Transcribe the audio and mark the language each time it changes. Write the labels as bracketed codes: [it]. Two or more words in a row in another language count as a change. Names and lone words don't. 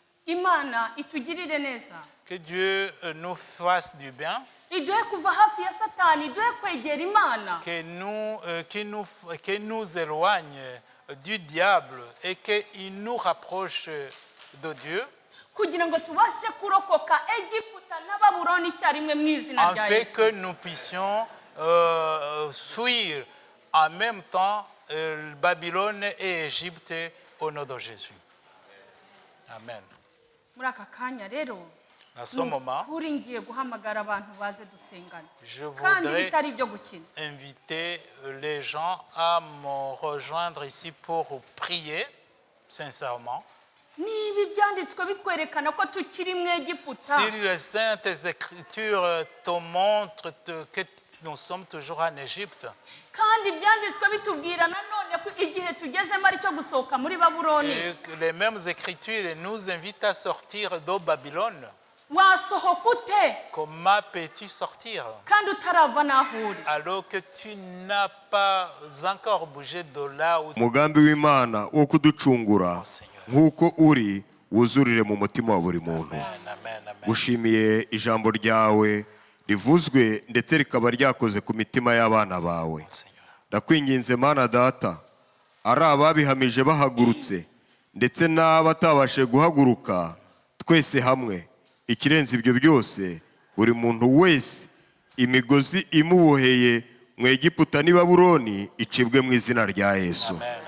[rw] Imana itugirire neza, [fr] Que Dieu nous fasse du bien, [rw] iduhe kuva hafi ya Satani, iduhe kwegera Imana, [fr] qu'il nous éloigne du diable et qu'il nous rapproche de Dieu, [rw] kugira ngo tubashe kurokoka Egiputa na Babuloni icyarimwe mu izina rya [fr] afin [rw] Yesu. [fr] que nous puissions fuir en même temps Babylone et Égypte au nom de Jésus. Amen. [rw] Muri aka kanya rero [fr] À ce moment, [rw] uri ngiye guhamagara abantu baze dusengana [fr] je [rw] kandi [fr] voudrais [rw] bitari ibyo gukina. [fr] inviter les gens à me rejoindre ici pour prier sincèrement. [rw] Niba ibyanditswe bitwerekana ko tukiri mu Egiputa, [fr] Si les Saintes Écritures te montrent que nous sommes toujours en Égypte, [rw] kandi ibyanditswe bitubwira nanone ko igihe tugezemo ari cyo gusohoka muri Babuloni, [fr] et que les mêmes Écritures nous invitent à sortir de Babylone, [rw] wasohoka ute [fr] comment peux-tu sortir [rw] kandi utarava n'aho uri? [fr] alors que tu n'as pas encore bougé de là où tu [rw] umugambi w'Imana wo kuducungura [fr] Seigneur. [rw] nk'uko uri wuzurire mu mutima wa buri muntu. Amen, amen, amen. Gushimiye ijambo ryawe rivuzwe ndetse rikaba ryakoze ku mitima y'abana bawe. [fr] Seigneur. [rw] Ndakwinginze Mana Data, ari ababihamije bahagurutse ndetse n'abatabashe guhaguruka, twese hamwe ikirenze ibyo byose buri muntu wese imigozi imuboheye mu Egiputa n'i Babuloni icibwe mu izina rya Yesu.